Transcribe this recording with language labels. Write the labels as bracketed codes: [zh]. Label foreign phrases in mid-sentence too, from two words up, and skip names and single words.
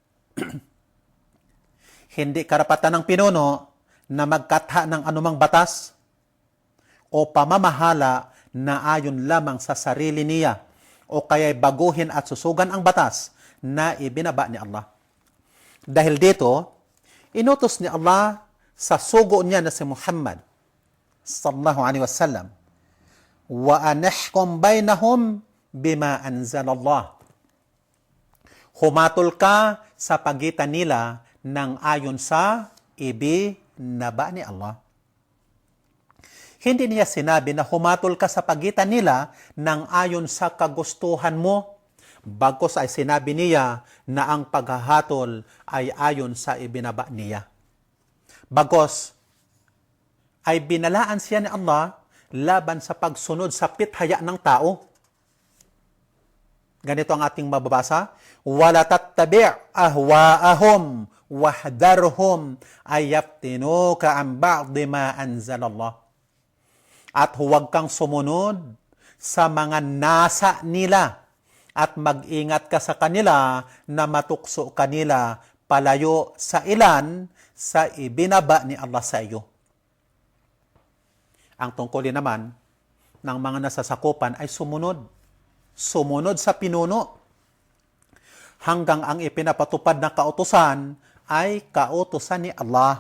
[tl] Hindi karapatan ng pinuno na magkatha ng anumang batas o pamamahala na ayon lamang sa sarili niya o kaya'y baguhin at susugan ang batas na ibinaba ni Allah. Dahil dito, inutos ni Allah sa sugo niya na si Muhammad [ar] صلى الله عليه وسلم, "وأن احكم بينهم بما أنزل الله." [tl] Humatol ka sa pagitan nila ng ayon sa ibinaba ni Allah. Hindi niya sinabi na humatol ka sa pagitan nila ng ayon sa kagustuhan mo, bagkus ay sinabi niya na ang paghahatol ay ayon sa ibinaba niya. Bagkus ay binalaan siya ni Allah laban sa pagsunod sa pithaya ng tao. Ganito ang ating mababasa, [ar] "ولا تتبع أهواءهم واحذرهم أن يفتنوك عن بعض ما أنزل الله." [tl] At huwag kang sumunod sa mga nasa nila at mag-ingat ka sa kanila na matukso kanila palayo sa ilan sa ibinaba ni Allah sa iyo. Ang tungkulin naman ng mga nasasakupan ay sumunod sa pinuno hanggang ang ipinapatupad na kautusan ay kautusan ni Allah.